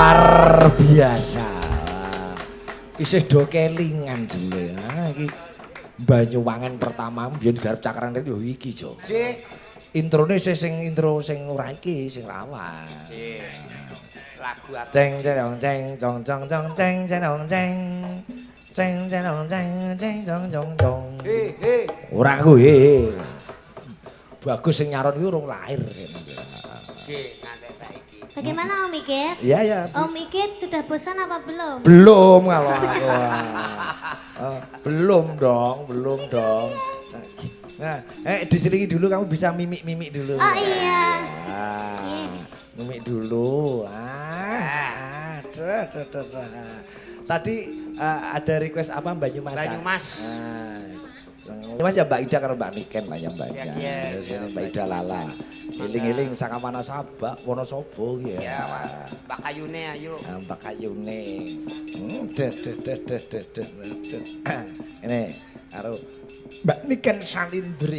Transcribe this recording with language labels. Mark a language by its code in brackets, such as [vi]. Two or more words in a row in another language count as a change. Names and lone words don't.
[jv] biasa. Isih do kelingan jule. Iki Banyuwangen pertama biyen garap cakran yo iki, Jo. Ji, Introne sing intro sing ora iki sing lawas. ji. Lagu apa? Ceng ceng ceng cong cong cong ceng ceng ceng. Ceng ceng ceng ceng cong cong cong. He. Ora kuwi. Bagus sing nyaron iki urung lahir. Ji, nganti saiki. [id] Bagaimana Om Ikit? Iya ya. Om Ikit sudah bosan apa belum? Belum kalau aku. Belum dong. Nah, diselingi dulu kamu bisa mimik dulu. Oh iya. Ah, mimik dulu. Aduh. Tadi ada request apa Banyumas? Banyumas. [jv] Mas ya Mbak Ida karo Mbak Niken lah ya Mbak Ida. Iya, Mbak Ida Lala. Eling-eling sakamana Sabak Wonosobo ya. Ya, Mbak Kayune ayo. Mbak Kayune. Ini karo Mbak Niken Salindri.